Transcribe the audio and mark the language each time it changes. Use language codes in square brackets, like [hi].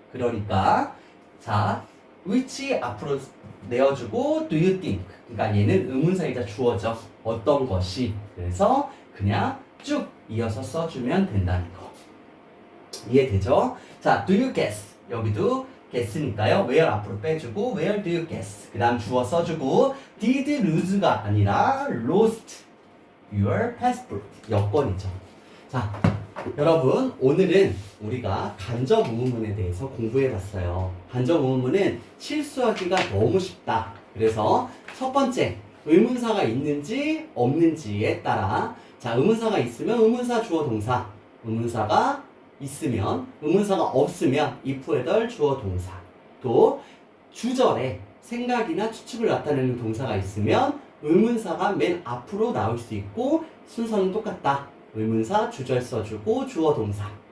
[ko] 그러니까 자, which 앞으로 내어주고 [en] do you think? [ko] 그러니까 얘는 의문사이자 주어죠. 어떤 것이. 그래서 그냥 쭉 이어서 써주면 된다는 거. 이해되죠? 자, [en] do you guess? [ko] 여기도 guess니까요. [en] where [ko] 앞으로 빼주고 [en] where do you guess? [ko] 그 다음 주어 써주고 [en] did lose [ko] 가 아니라 [en] lost your passport. [ko] 여권이죠. 자, 여러분 오늘은 우리가 간접 의문문에 대해서 공부해봤어요. 간접 의문문은 실수하기가 너무 쉽다. 그래서 첫 번째 의문사가 있는지 없는지에 따라 자 의문사가 있으면 의문사 주어 동사 의문사가 있으면 의문사가 없으면 if, whether 주어 동사 또 주절에 생각이나 추측을 나타내는 동사가 있으면 의문사가 맨 앞으로 나올 수 있고 순서는 똑같다. 의문사 주절 써주고 주어 동사